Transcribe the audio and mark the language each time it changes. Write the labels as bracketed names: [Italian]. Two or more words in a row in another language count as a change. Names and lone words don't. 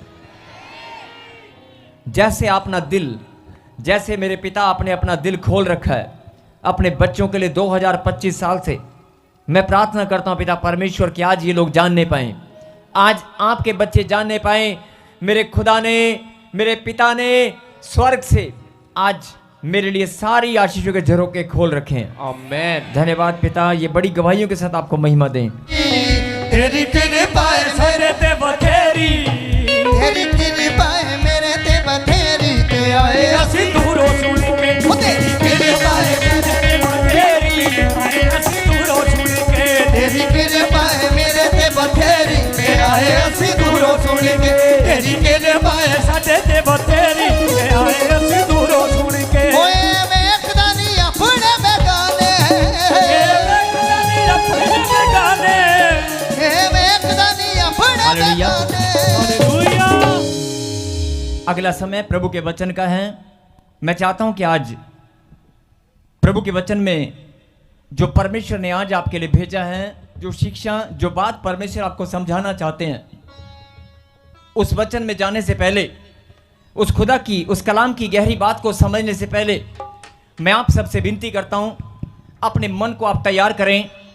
[Hindi] जैसे अपना दिल, जैसे मेरे पिता आपने अपना दिल खोल रखा है अपने बच्चों के लिए 2025 साल से, मैं प्रार्थना करता हूं पिता परमेश्वर कि आज ये लोग जानने पाएं, आज आपके बच्चे जानने पाएं, मेरे खुदा ने, मेरे पिता ने स्वर्ग से आज मेरे लिए सारी आशीषों के झरोखे खोल रखे हैं। आमीन। धन्यवाद पिता, ये बड़ी गवाहियों के साथ आपको महिमा दें। [Punjabi] ਤੇਰੀ ਕਿਰਪਾ ਮੇਰੇ ਤੇ ਬਥੇਰੀ, ਤੇਰੀ ਕਿਰਪਾ ਹੈ ਮੇਰੇ ਤੇ ਬਥੇਰੀ, ਤੇ ਆਏ ਅਸੀਂ ਦੂਰੋਂ ਸੁਣ ਕੇ, ਓ ਤੇਰੀ ਕਿਰਪਾ ਹੈ ਮੇਰੇ ਤੇ बथेरी, ਅਸੀਂ ਦੂਰੋਂ ਸੁਣ ਕੇ, ਤੇਰੀ ਕਿਰਪਾ ਹੈ ਮੇਰੇ ਤੇ ਬਥੇਰੀ, ਤੇ ਆਏ ਅਸੀਂ ਦੂਰੋਂ ਸੁਣ ਕੇ। ਤੇਰੀ ਕਿਰਪਾ ਹੈ ਸਾਡੇ ਤੇ ਬਥੇਰੀ, ਤੇ ਆਏ ਅਸੀਂ ਦੂਰੋਂ ਸੁਣ ਕੇ। ਓਏ ਵੇਖਦਾ ਨਹੀਂ ਆਪਣੇ ਬੇਗਾਨੇ, ਇਹ ਵੇਖਦਾ ਨਹੀਂ ਆਪਣੇ ਗਾਣੇ, ਏ ਵੇਖਦਾ ਨਹੀਂ ਆਪਣੇ हालेलुया। बेगाने। ਹਾਲੇਲੂਇਆ। [Hindi] अगला समय प्रभु के वचन का है। मैं चाहता हूं कि आज प्रभु के वचन में जो परमेश्वर ने आज आपके लिए भेजा है, जो शिक्षा, जो बात परमेश्वर आपको समझाना चाहते हैं, उस वचन में जाने से पहले, उस खुदा की, उस कलाम की गहरी बात को समझने से पहले मैं आप सबसे विनती करता हूं, अपने मन को आप तैयार करें।